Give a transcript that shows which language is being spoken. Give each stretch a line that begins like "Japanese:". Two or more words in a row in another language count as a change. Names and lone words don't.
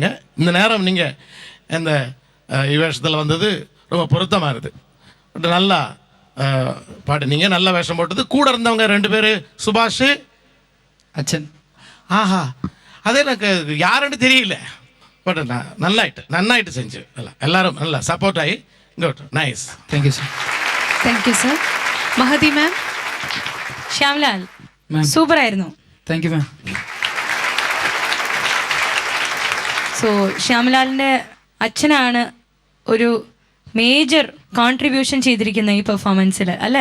Tamil: இந்த நேரம் நீங்கள் இந்த வேஷத்தில் வந்தது ரொம்ப பொருத்தமாக இருக்குது. நல்லா பாடுனீங்க, நல்ல வேஷம் போட்டது. கூட இருந்தவங்க 2 பேர், சுபாஷ் அச்சன். ஆஹா, அதே எனக்கு யாருன்னு தெரியல. பட் நன்னாயிட்டு செஞ்சு எல்லாரும் நல்லா சப்போர்ட் ஆகி
English: good, nice. Thank you sir. Thank you sir. മഹതി മാം. ശ്യാംലാൽ മാം,
Malayalam: സൂപ്പർ ആയിരുന്നു.
English: Thank you ma'am.
Malayalam: സോ ശ്യാംലാലിന്റെ അച്ഛനാണ് ഒരു
English: major contribution
Malayalam: ചെയ്തിരിക്കുന്ന ഈ പെർഫോമൻസിൽ അല്ലേ?